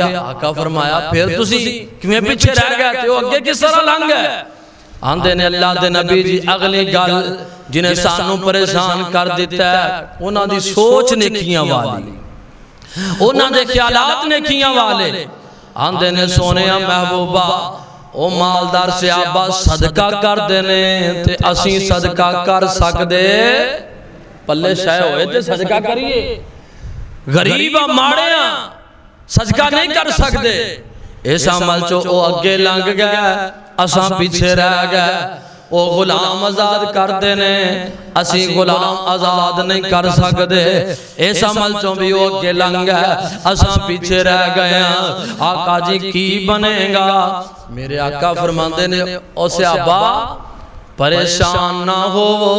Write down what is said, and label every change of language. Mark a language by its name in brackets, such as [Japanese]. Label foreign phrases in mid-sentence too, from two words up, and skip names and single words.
[Punjabi] آقا فرمایا پھر تسی کیویں پیچھے رہ گئے تے وہ اگے کس طرح لنگ گئے آندے نے اللہ دے نبی جی اگلی گل جنہیں سانو پریشان کر دیتا ہے انہاں دی سوچ نیکیاں والی انہاں دے خیالات نیکیاں والے آندے نے سونیا محبوبہ او مالدار صحابہ صدقہ کر دینے تے اسی صدقہ کر سکدے پلے شاہ ہوئے تے صدقہ کریے غریبہ ماڑیاں صدقہ نہیں کر سکدے اس عمل چو او اگے لنگ گئے اساں پیچھے رہ گئے او غلام آزاد کر دینے اسی غلام آزاد نہیں کر سکدے اس عمل چوں بھی او اگے لنگ گئے اساں پیچھے رہ گئے آقا جی کی بنے گا میرے آقا فرماندے نے او صحابہ پریشان نہ ہو